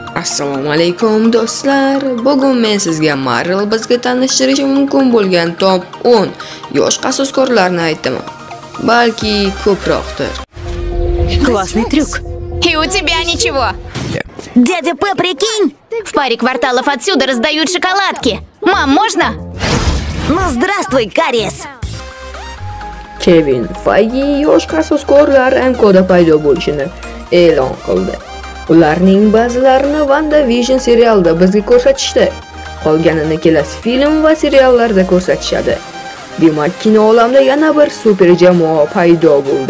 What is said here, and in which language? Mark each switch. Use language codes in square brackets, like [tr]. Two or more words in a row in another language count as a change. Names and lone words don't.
[uz] Assalomu alaykum do'stlar. Bugun men sizga Marvel bizga tanishtirishi mumkin bo'lgan top 10 yosh qasoskorlarni aytaman. Balki ko'proqdir. [ru] Классный трюк. И у тебя ничего. Дядя П, прикинь? В паре кварталов отсюда раздают шоколадки. Мам, можно? Ну, здравствуй, Кариес. [uz] Kevin Feige yosh qasoskorlar MC'da paydo bo'lishini e'lon qildi. Ularning ba'zilarini WandaVision serialida bizga ko'rsatishdi. Qolganini kelasi film va seriallarda ko'rsatishadi. Demak, kino olamida yana bir super jamoa paydo bo'ldi.